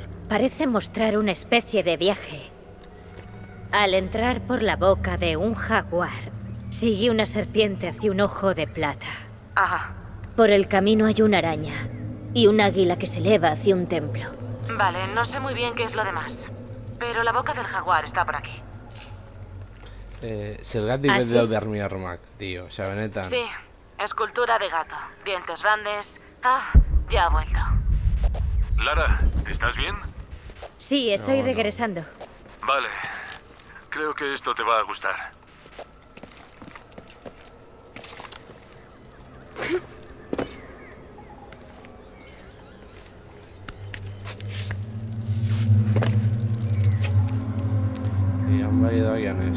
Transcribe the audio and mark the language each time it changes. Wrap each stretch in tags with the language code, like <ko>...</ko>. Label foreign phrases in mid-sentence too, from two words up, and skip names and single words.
<es>Parece mostrar una especie de viaje. Al entrar por la boca de un jaguar, sigue una serpiente hacia un ojo de plata. Ajá. Por el camino hay una araña y un águila que se eleva hacia un templo. Vale, no sé muy bien qué es lo demás. Pero la boca del jaguar está por aquí.</es> <eu>Zergatik bete daude armak,</eu> <es>tío. O sea, benetan. Sí, escultura de gato. Dientes grandes. Ah, ya ha vuelto. Lara, ¿estás bien? Sí, estoy No. regresando. Vale. Creo que esto te va a gustar.</es> <eu>Ian bai edo agian ez.</eu>